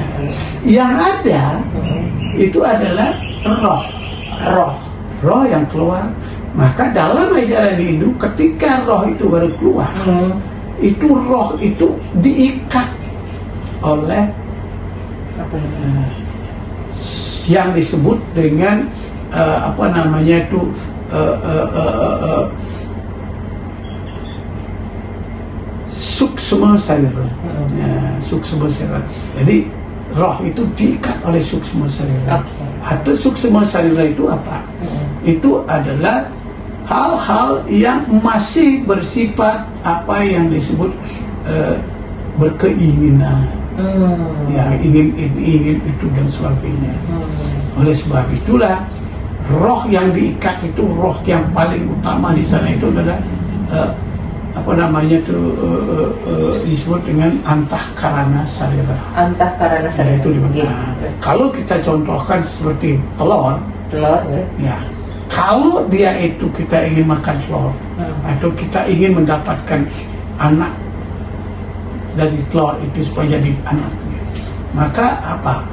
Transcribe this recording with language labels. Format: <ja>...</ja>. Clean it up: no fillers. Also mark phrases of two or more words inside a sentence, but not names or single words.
<id>Yang ada itu adalah roh yang keluar. Maka dalam ajaran Hindu, ketika roh itu baru keluar, itu roh itu diikat oleh yang disebut dengan apa namanya itu</id> <sa>suksma sarira. Suksma sarira.</sa> <id>Jadi roh itu diikat oleh</id> <sa>suksma sarira.</sa> <id>Atau</id> <sa>suksma sarira</sa> <id>itu apa? Itu adalah hal-hal yang masih bersifat apa yang disebut berkeinginan. Ya, ingin itu dan sebagainya. oleh sebab itulah roh yang diikat itu, roh yang paling utama di sana itu adalah apa namanya itu disebut dengan</id> <sa>antahkarana sarira. Antahkarana sarira.</sa> <id>Itu di mana? Kalau kita contohkan seperti telur, ya. Kalau dia itu kita ingin makan telur atau kita ingin mendapatkan anak dari telur itu supaya jadi anak, maka apa?</id>